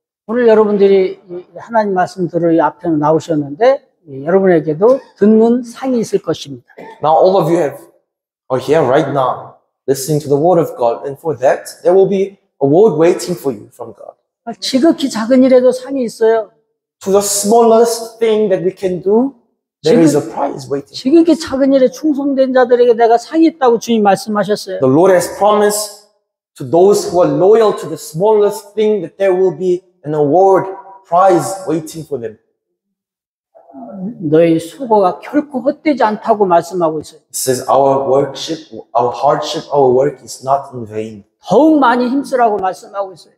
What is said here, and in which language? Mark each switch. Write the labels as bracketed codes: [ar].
[ko] 오늘 여러분들이 하나님 말씀 들을 앞에 나오셨는데 여러분에게도 듣는 상이 있을 것입니다. [en] Now all of you are here right now listening to the word of God, and for that there will be a word waiting for you from God. [ko] 지극히 작은 일에도 상이 있어요. [en] To the smallest thing that we can do, there is a prize waiting. [ko] 지극히 작은 일에 충성된 자들에게 내가 상이 있다고 주님 말씀하셨어요. [en] The Lord has promised to those who are loyal to the smallest thing that there will be an award prize waiting for them. [ko] 너희 수고가 결코 헛되지 않다고 말씀하고 있어요. [en] It says our worship, our hardship, our work is not in vain. [ko] 더욱 많이 힘쓰라고 말씀하고 있어요.